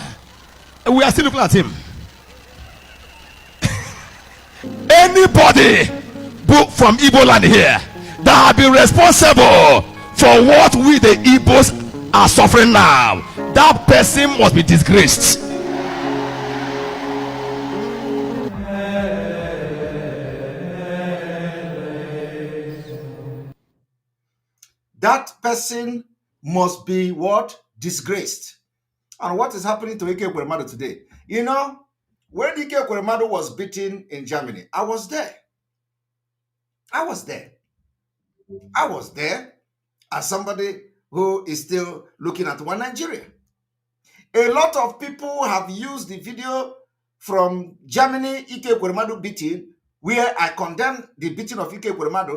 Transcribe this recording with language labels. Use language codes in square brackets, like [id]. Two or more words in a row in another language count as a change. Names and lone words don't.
[en] We are still looking at him. Anybody from Igbo land here that have been responsible for what we the Igbos are suffering now, that person must be disgraced. That person must be what? Disgraced. And what is happening to Ike Ekweremadu today? You know, when Ike Ekweremadu was beaten in Germany, I was there. I was there. I was there as somebody who is still looking at one Nigeria. A lot of people have used the video from Germany, Ike Ekweremadu beating, where I condemned the beating of Ike Ekweremadu.